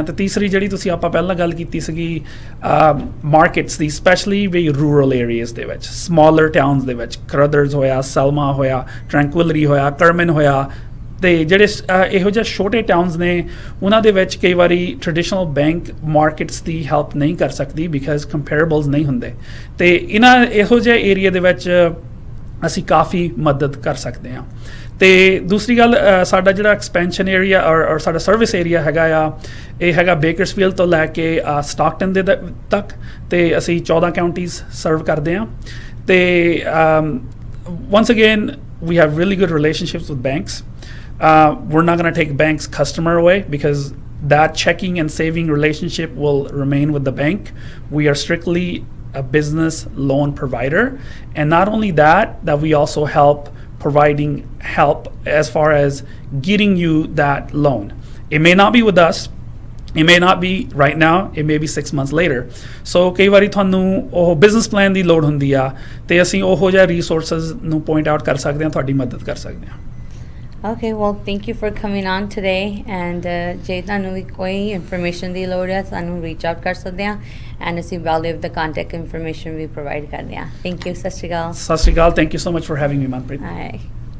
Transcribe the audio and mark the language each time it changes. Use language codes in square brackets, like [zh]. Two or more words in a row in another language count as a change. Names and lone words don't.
[pa] ਅਤੇ ਤੀਸਰੀ ਜਿਹੜੀ ਤੁਸੀਂ ਆਪਾਂ ਪਹਿਲਾਂ ਗੱਲ ਕੀਤੀ ਸੀਗੀ ਮਾਰਕੀਟਸ ਦੀ, ਸਪੈਸ਼ਲੀ ਵੀ [en] rural areas [pa] ਦੇ ਵਿੱਚ, [en] smaller towns [pa] ਦੇ ਵਿੱਚ, ਕਰਦਰਜ਼ ਹੋਇਆ, ਸੈਲਮਾ ਹੋਇਆ, ਟਰੈਂਕੁਇਲਰੀ ਹੋਇਆ, ਕਰਮਨ ਹੋਇਆ, ਅਤੇ ਜਿਹੜੇ ਇਹੋ ਜਿਹੇ ਛੋਟੇ ਟਾਊਨਸ ਨੇ ਉਹਨਾਂ ਦੇ ਵਿੱਚ ਕਈ ਵਾਰੀ [en] traditional bank [pa] ਮਾਰਕੀਟਸ ਦੀ ਹੈਲਪ ਨਹੀਂ ਕਰ ਸਕਦੀ, ਬਿਕਾਜ਼ ਕੰਪੇਰੇਬਲਸ ਨਹੀਂ ਹੁੰਦੇ, ਅਤੇ ਇਹੋ ਜਿਹੇ ਏਰੀਆ ਦੇ ਵਿੱਚ ਅਸੀਂ ਕਾਫੀ ਮਦਦ ਕਰ ਸਕਦੇ ਹਾਂ. ਅਤੇ ਦੂਸਰੀ ਗੱਲ, ਸਾਡਾ ਜਿਹੜਾ [en] expansion area [pa] ਔਰ ਸਾਡਾ [en] service area [pa] ਹੈਗਾ ਆ, ਇਹ ਹੈਗਾ ਬੇਕਰਸਫੀਲਡ ਤੋਂ ਲੈ ਕੇ ਸਟਾਕਟਨ ਦੇ ਤੱਕ, ਅਤੇ ਅਸੀਂ 14 ਕਾਊਂਟੀਜ਼ ਸਰਵ ਕਰਦੇ ਹਾਂ. [en] ਅਤੇ once again, we have really good relationships with banks. We're not going to take bank's customer away, because that checking and saving relationship will remain with the bank. We are strictly a business loan provider, and not only that we also providing help as far as getting you that loan. It may not be with us, it may not be right now, it may be 6 months later. [pa] So ਕਈ ਵਾਰੀ ਤੁਹਾਨੂੰ ਉਹ [en] business plan [pa] ਦੀ ਲੋੜ ਹੁੰਦੀ ਆ, ਤੇ ਅਸੀਂ ਉਹੋ ਜਿਹਾ ਰਿਸੋਰਸਿਸ ਨੂੰ [en] point out [pa] ਕਰ ਸਕਦੇ ਹਾਂ, ਤੁਹਾਡੀ ਮਦਦ ਕਰ ਸਕਦੇ ਹਾਂ. [en] Okay, well, thank you for coming on today, and [pa] ਜੇ ਤੁਹਾਨੂੰ ਵੀ ਕੋਈ ਇਨਫੋਰਮੇਸ਼ਨ ਦੀ ਲੋੜ ਹੈ ਸਾਨੂੰ [en] reach out [pa] ਕਰ ਸਕਦੇ ਹਾਂ, and ਅਸੀਂ Baldev [en] the contact information [pa] ਵੀ ਪ੍ਰੋਵਾਈਡ ਕਰਦੇ ਹਾਂ. [en] Thank you. [pa] ਸਤਿ ਸ਼੍ਰੀ ਅਕਾਲ. ਸਤਿ ਸ਼੍ਰੀ ਅਕਾਲ. [en] Thank you so much for having me, Manpreet. All right.